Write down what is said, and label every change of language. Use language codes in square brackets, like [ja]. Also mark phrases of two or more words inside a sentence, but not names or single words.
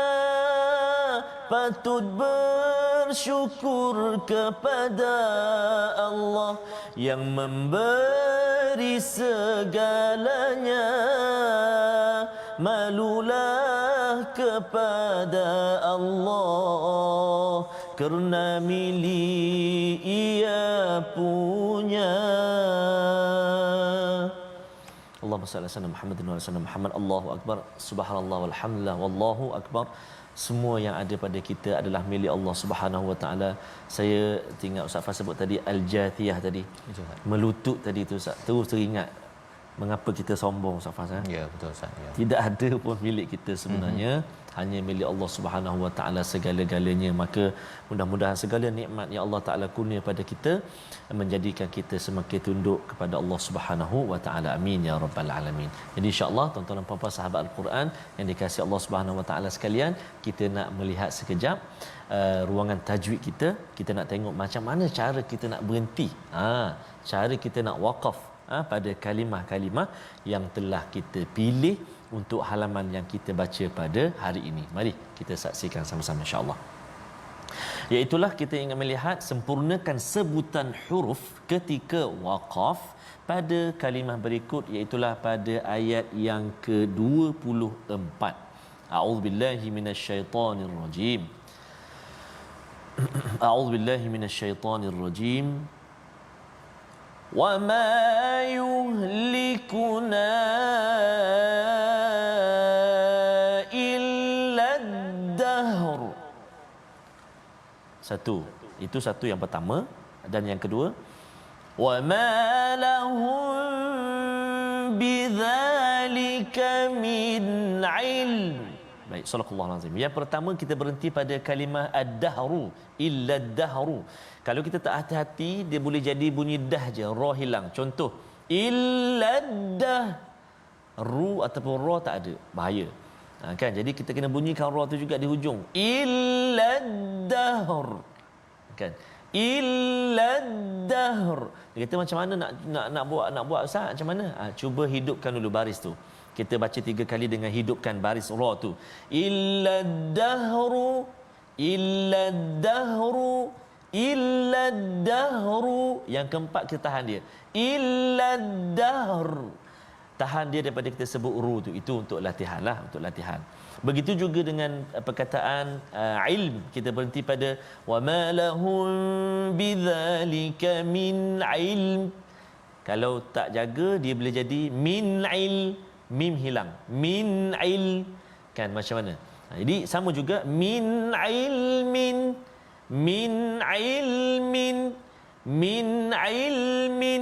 [ms] Patut bersyukur kepada Allah yang memberi segalanya. Malulah kepada Allah kerana milik Ia punya. [ar] اللهم صل على محمد وعلى محمد. الله أكبر، سبحان الله والحمد لله والله أكبر. [ms] Semua yang ada pada kita adalah milik Allah [ar] سبحانه وتعالى. [ms] Saya teringat Ustaz Fah sebut tadi al-jathiyah tadi. Melutut tadi tu Ustaz. Terus teringat mengapa kita sombong Ustaz Fah. Ya, betul Ustaz. Ya. Tidak ada pun milik kita sebenarnya. Hanya milik Allah [ar] سبحانه وتعالى [ms] segala-galanya. Maka mudah-mudahan segala nikmat yang Allah Taala kurnia pada kita menjadikan kita semakin tunduk kepada Allah [ar] سبحانه وتعالى. آمين يا رب العالمين. [ms] Jadi insya-Allah tuan-tuan dan puan-puan sahabat Al-Quran yang dikasihi Allah [ar] سبحانه وتعالى [ms] sekalian, kita nak melihat sekejap ruangan tajwid kita. Kita nak tengok macam mana cara kita nak berhenti. Cara kita nak waqaf pada kalimah-kalimah yang telah kita pilih untuk halaman yang kita baca pada hari ini. Mari kita saksikan sama-sama insya-Allah. Iaitulah kita ingin melihat sempurnakan sebutan huruf ketika waqaf pada kalimah berikut, iaitulah pada ayat yang ke-24. [ar] أعوذ بالله من الشيطان الرجيم. أعوذ بالله من الشيطان الرجيم. وما يهلكنا إلا الدهر. [ms] Satu, itu satu yang pertama. Dan yang kedua, [ar] وما لهم بذلك من علم. [ms] Baik, Baik, [ar] صدق الله العظيم. [ms] Yang pertama kita berhenti pada kalimah ad-dahru, [ar] إلا الدهر. [ms] Kalau kita tak hati-hati dia boleh jadi bunyi dah je, ra hilang. Contoh, [ar] إلا الدهر [ms] ataupun ra tak ada, bahaya. Kan, jadi kita kena bunyikan ra tu juga di hujung. [ar] إلا الدهر. Kan? إلا الدهر. [ms] Dia kata macam mana nak buat Ustaz? Macam mana? Cuba hidupkan dulu baris tu. Kita baca 3 kali dengan hidupkan baris ra tu. [ar] إلا الدهر، إلا الدهر، إلا الدهر. [ms] Yang keempat kita tahan dia. [ar] إلا الدهر. [ms] Tahan dia daripada kita sebut ru tu. Itu untuk latihan lah, untuk latihan. Begitu juga dengan perkataan ilm, kita berhenti pada [ar] وما لهم بذلك من علم. [ms] Kalau tak jaga dia boleh jadi [ar] من علم, [ms] mim hilang, [ar] من علم, [ms] kan macam mana? Jadi sama juga [ar] من علم، من علم، من علم.